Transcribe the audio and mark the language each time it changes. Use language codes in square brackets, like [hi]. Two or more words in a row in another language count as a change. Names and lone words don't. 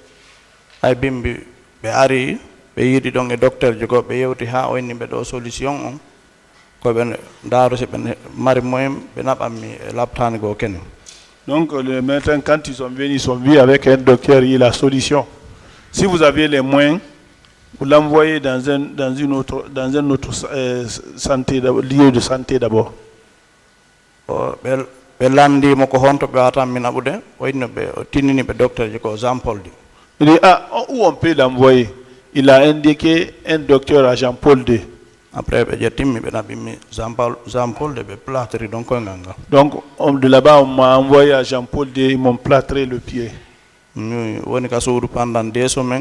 [fr] Donc le matin, quand ils sont venus avec un docteur, il a la solution. Si vous avez les moyens, vous l'envoyez dans un autre lieu de santé d'abord. [ff] be landi mo ko honto be atam min abude wayno be tinini be docteur ko Jean-Paul di. [fr] Il dit, ah, où on peut l'envoyer? Il a indiqué un docteur à Jean-Paul II. Après, Jean-Paul de plâtrer donc nganga. Donc, de là-bas, on m'a envoyé à Jean-Paul II, ils m'ont plâtré le pied. Pendant 2 semaines.